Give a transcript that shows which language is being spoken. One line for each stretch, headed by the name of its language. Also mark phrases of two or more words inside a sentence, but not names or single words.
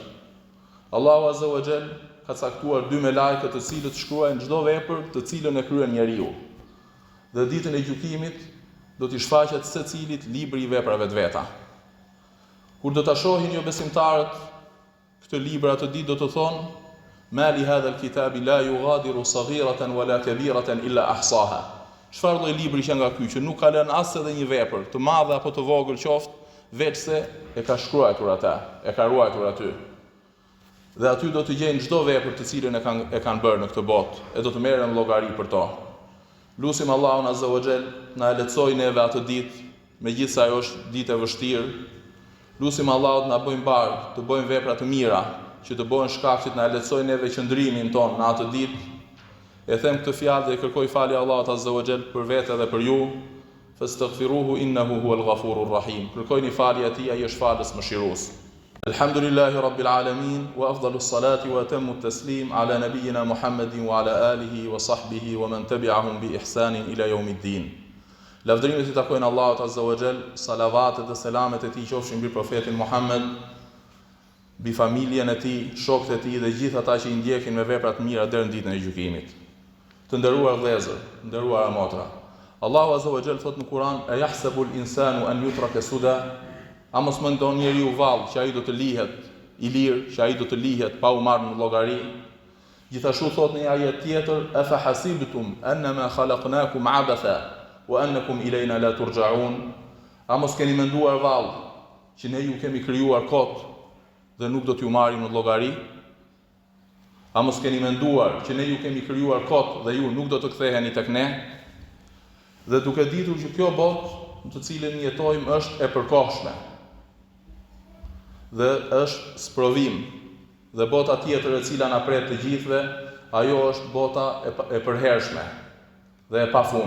Arabic: الله عز وجل
Albanian: ka caktuar 2 melajke të cilët shkruajnë çdo vepër të cilën e kryen njeriu. Dhe ditën e gjykimit do t'i shfaqet secilit libri i veprave të veta. Kur do ta shohin jo besimtarët këtë libër atë ditë do të thonë:
Arabic: "ما لهذا الكتاب لا يغادر صغيرة ولا كبيرة إلا أحصاها."
Albanian: Çfarë lloj libri që nga ky që nuk ka lënë as edhe një vepër, të madhe apo të vogël qoftë, veçse e ka shkruar atë, e ka ruajtur aty. Dhe aty do të gjejnë çdo vepër të cilën e kanë bërë në këtë botë, e do të merren llogari për to. Lutim Allahun
Arabic: عز وجل
Albanian: na lehtësoj neve atë ditë, megjithëse ajo është ditë e vështirë. Lutim Allahut na bëjmë barë, të bëjmë vepra të mira, që të bëhen shkak që na lehtësoj neve qëndrimin ton në atë ditë. E them këtë fjalë dhe kërkoj falje Allahut
Arabic: عز وجل
Albanian: për vete dhe për ju.
Arabic: فاستغفروه إنه هو الغفور الرحيم.
Albanian: Kërkojini falje atij, ai është falës mëshirues.
Arabic: الحمد لله رب العالمين وأفضل الصلاة وأتم التسليم على نبينا محمد وعلى آله وصحبه ومن تبعهم بإحسان إلى يوم الدين.
Albanian: Lavdërimet i takojnë Allahut
Arabic: عز وجل,
Albanian: salavatet dhe selamet e tij qofshin mbi profetin Muhammed, mbi familjen e tij, shokët e tij dhe gjithë ata që i ndjekin me vepra të mira deri në ditën e gjykimit. Të nderuar vëllezër, nderuara motra,
Arabic: الله عز وجل
Albanian: thot në Kur'an:
Arabic: "أيحسب الإنسان أن يترك سدى?"
Albanian: A mos mendon njeriu vallë që ai do të lihet i lirë, që ai do të lihet pa u marrë në llogari? Gjithashtu thot në një ajet tjetër:
Arabic: "أفحسبتم أنما خلقناكم عبثا وأنكم إلينا لا ترجعون."
Albanian: A mos keni menduar vallë që ne ju kemi krijuar kot dhe nuk do t'ju marrim në llogari? A mos keni menduar që ne ju kemi krijuar kot dhe ju nuk do të ktheheni tek ne? Dhe duke ditur që kjo botë në të cilën jetojmë është e përkohshme dhe është sprovim, dhe bota tjetër e cila na pret të gjithëve, ajo është bota e përhershme dhe e pafund.